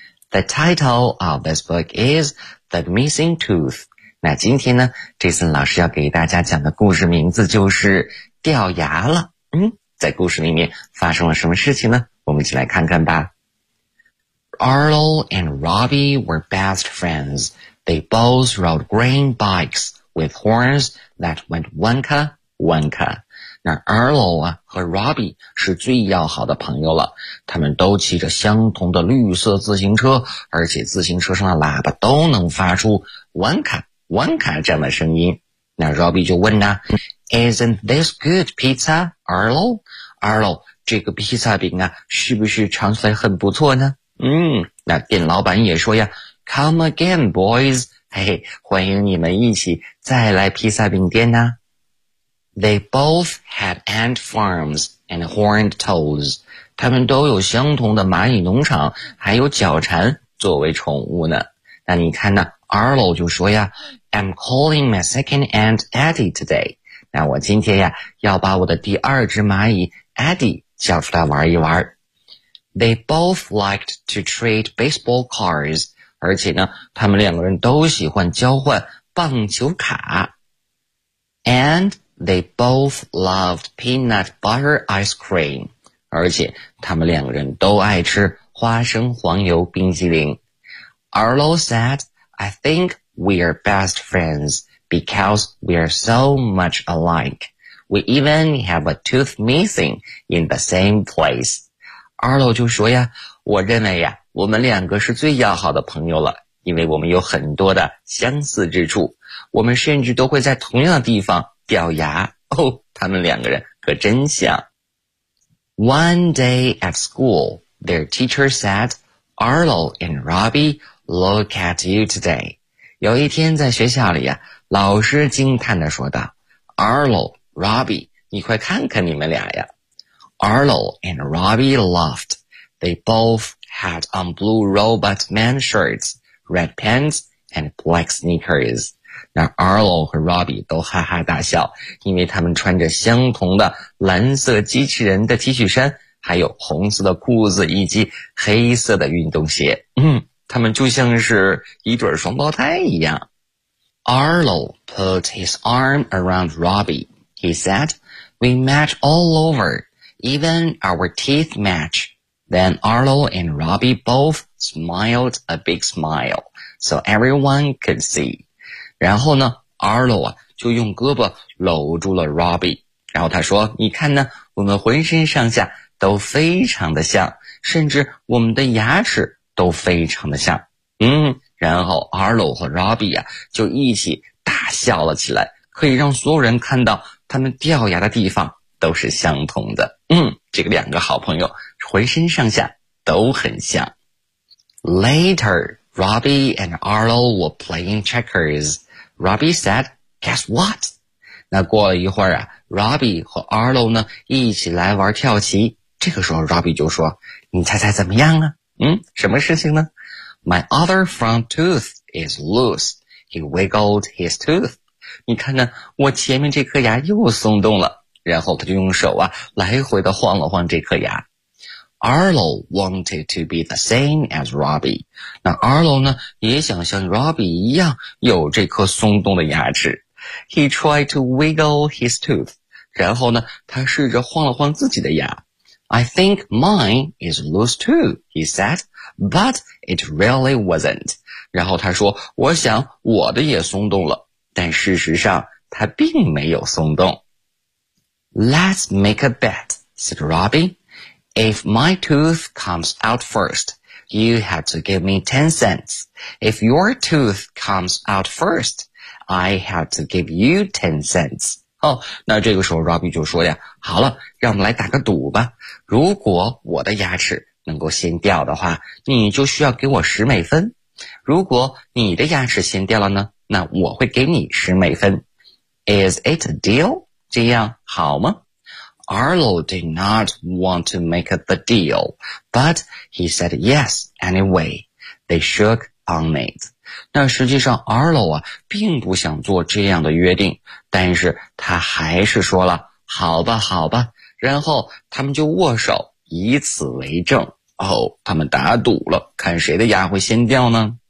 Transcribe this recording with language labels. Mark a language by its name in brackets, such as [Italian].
[English] The title of this book is The Missing Tooth。 [Chinese] 那今天呢，这次老师要给大家讲的故事名字就是掉牙了。嗯，在故事里面发生了什么事情呢？我们一起来看看吧。 [English] Arlo and Robbie were best friends. They both rode grain bikes with horns that went wonka, wonka. [Chinese] 那 Arlo 啊和 Robbie 是最要好的朋友了，他们都骑着相同的绿色自行车，而且自行车上的喇叭都能发出 wonka, wonka 这样的声音。那 Robbie 就问呢， [English] Isn't this good pizza, Arlo? [Chinese] Arlo, 这个披萨饼啊，是不是尝起来很不错呢？嗯，那店老板也说呀， [English] Come again, boys. [Chinese] 嘿嘿，欢迎你们一起再来披萨饼店呢。 [English] They both had ant farms and horned toads. [Chinese] 他们都有相同的蚂蚁农场，还有脚蝉作为宠物呢。那你看呢， Arlo 就说呀， [English] I'm calling my second ant Eddie today. [Chinese] 那我今天呀，要把我的第二只蚂蚁 Eddie 叫出来玩一玩。 [English] They both liked to trade baseball cards. [Chinese] 而且呢，他们两个人都喜欢交换棒球卡。 [English] And they both loved peanut butter ice cream. [Chinese] 而且他们两个人都爱吃花生黄油冰淇淋。 [English] Arlo said, I think we are best friends because we are so much alike. We even have a tooth missing in the same place. [Chinese] Arlo 就说呀，我认为呀，我们两个是最要好的朋友了，因为我们有很多的相似之处，我们甚至都会在同样的地方掉牙。哦，他们两个人可真像。 [English] One day at school, their teacher said, Arlo and Robbie, look at you today. [Chinese] 有一天在学校里呀，老师惊叹地说道， Arlo, Robbie, 你快看看你们俩呀。 [English] Arlo and Robbie laughed. They both had on blue robot man shirts, red pants, and black sneakers. [Chinese] 那 Arlo 和 Robbie 都哈哈大笑，因为他们穿着相同的蓝色机器人的 T 恤衫，还有红色的裤子以及黑色的运动鞋。嗯，他们就像是一对双胞胎一样。 [English] Arlo put his arm around Robbie. He said, "We match all over." Even our teeth match. Then Arlo and Robbie both smiled a big smile, so everyone could see. [Chinese] 然后呢， Arlo 啊就用胳膊搂住了 Robbie， 然后他说，你看呢，我们浑身上下都非常的像，甚至我们的牙齿都非常的像。嗯，然后 Arlo 和 Robbie 啊就一起大笑了起来，可以让所有人看到他们掉牙的地方都是相同的。嗯，这个两个好朋友浑身上下都很像。 [English] Later, Robbie and Arlo were playing checkers. Robbie said, guess what? [Chinese] 那过了一会儿啊， Robbie 和 Arlo 呢一起来玩跳棋。这个时候 Robbie 就说，你猜猜怎么样啊？嗯，什么事情呢？ [English] My other front tooth is loose. He wiggled his tooth. [Chinese] 你看呢，我前面这颗牙又松动了。然后他就用手啊来回的晃了晃这颗牙。 [English] Arlo wanted to be the same as Robbie. [Chinese] 那 Arlo 呢也想像 Robbie 一样有这颗松动的牙齿。 [English] He tried to wiggle his tooth. [Chinese] 然后呢他试着晃了晃自己的牙。 [English] I think mine is loose too, he said, but it really wasn't. [Chinese] 然后他说，我想我的也松动了，但事实上他并没有松动。 [English] Let's make a bet, said Robbie. If my tooth comes out first, you have to give me 10 cents. If your tooth comes out first, I have to give you 10 cents. [Chinese] 哦，那这个时候 Robbie 就说呀，好了，让我们来打个赌吧。如果我的牙齿能够先掉的话，你就需要给我10美分。如果你的牙齿先掉了呢，那我会给你10美分。 [English] Is it a deal? [Chinese] 这样好吗？ [English] Arlo did not want to make the deal, but he said yes anyway. They shook on it. [Chinese] 那实际上 Arlo 啊并不想做这样的约定，但是他还是说了好吧好吧，然后他们就握手以此为证。哦，他们打赌了，看谁的牙会先掉呢？